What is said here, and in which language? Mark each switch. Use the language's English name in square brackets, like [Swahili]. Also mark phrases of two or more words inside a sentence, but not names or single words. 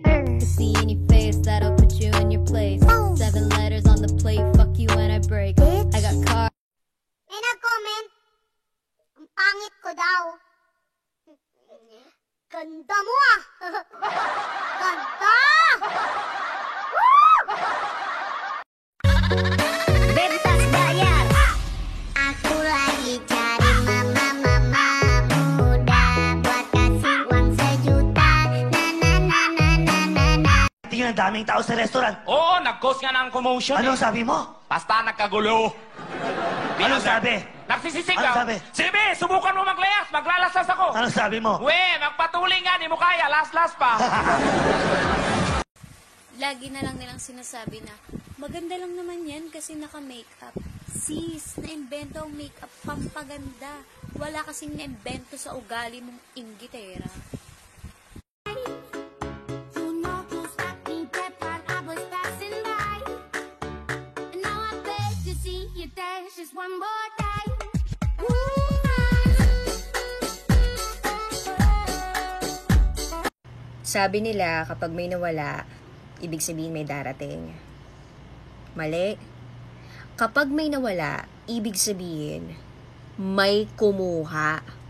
[English] To see in your face, that'll put you in your place. 7 letters on the plate, fuck you when I break. I got car. [Filipino] May nag-comment, ang pangit ko daw. Ganda mo ah! Ganda! [Indonesian] Bentas bayar! Aku lagi cari mama muda buat kasih uang sejuta. Na. [Filipino] Tingnan, daming tao sa restaurant. Oo, nag-cause nga ng commotion. Anong sabi mo? Basta nagkagulo. Anong sabi? Nagsisisigaw. Ano sabi? Sige, subukan mo maglayas. Maglalasas ako. Anong sabi mo? We, magpatuloy nga. Di mo kaya. Last pa. Lagi na lang nilang sinasabi na, maganda lang naman yan kasi naka-makeup. Sis, na-invento ang makeup pampaganda. Wala kasing na-invento sa ugali mong inggitera. [English] Just one more time. [Filipino] Sabi nila kapag may nawala, ibig sabihin may darating. Mali. Kapag may nawala, ibig sabihin may kumuha.